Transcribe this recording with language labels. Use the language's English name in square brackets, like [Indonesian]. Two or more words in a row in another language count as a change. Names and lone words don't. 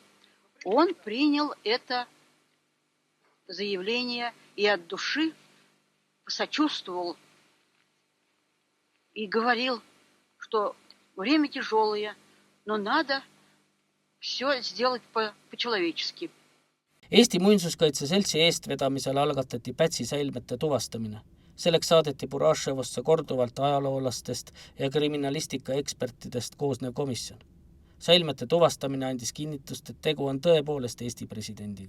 [Russian] Он принял это заявление и от души сочувствовал и говорил, что время тяжелое, но надо все сделать по-человечески. [Estonian] Eesti Muinsuskaitse Seltsi eestvedamisel algatati Pätsi säilmete tuvastamine. Selleks saadeti Buraševosse korduvalt ajaloolastest ja kriminalistika ekspertidest koosnev komisjon. Säilmete tuvastamine andis kinnitust, et tegu on tõepoolest Eesti presidendiga.